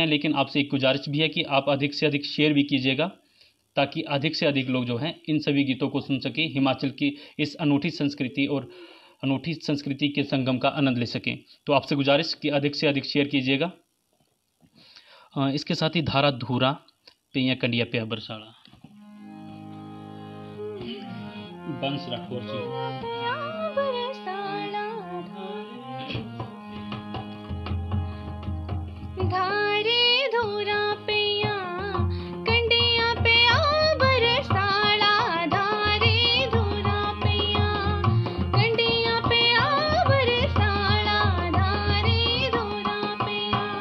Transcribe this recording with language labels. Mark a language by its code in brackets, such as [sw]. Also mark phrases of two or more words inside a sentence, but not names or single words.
[hi] लेकिन आपसे एक गुजारिश भी है कि आप अधिक से अधिक शेयर भी कीजिएगा, ताकि अधिक से अधिक लोग जो हैं इन सभी गीतों को सुन सकें, हिमाचल की इस अनूठी संस्कृति और अनूठी संस्कृति के संगम का आनंद ले सकें। तो आपसे गुजारिश कि अधिक से अधिक शेयर कीजिएगा। इसके साथ ही धारा धूरा पिया कंडिया पे बरसाड़ा, बंस राठौर जी। [cdh] धारे धूरा पिया कंडिया पे बरसाड़ा, धारे धूरा पिया कंडिया पे बरसाड़ा, धारे धूरा पिया